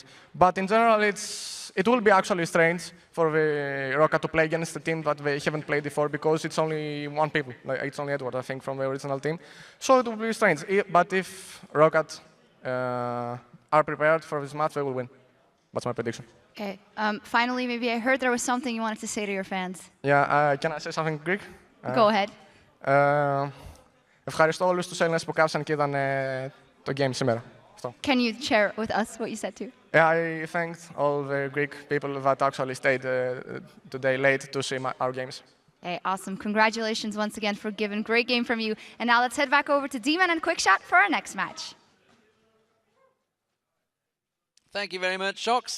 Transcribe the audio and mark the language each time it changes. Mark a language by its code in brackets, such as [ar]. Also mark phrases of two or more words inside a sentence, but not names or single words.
[en] But in general, it will be actually strange for the ROC to play against a team that they haven't played before because it's only 1 people. Like, it's only Edward, I think, from the original team. So it will be strange. But if ROC are prepared for this match, they will win. That's my prediction. Okay. Finally, maybe I heard there was something you wanted to say to your fans. Yeah, can I say something Greek? Go ahead. [el] Ευχαριστώ όλους τους Έλληνες που κάψαν και είδαν το game σήμερα. [en] Can you share with us what you said too? Yeah, I thanked all the Greek people that actually stayed today late to see our games. Okay, awesome. Congratulations once again for giving. Great game from you. And now let's head back over to D-Man and Quickshot for our next match. Thank you very much, Shox.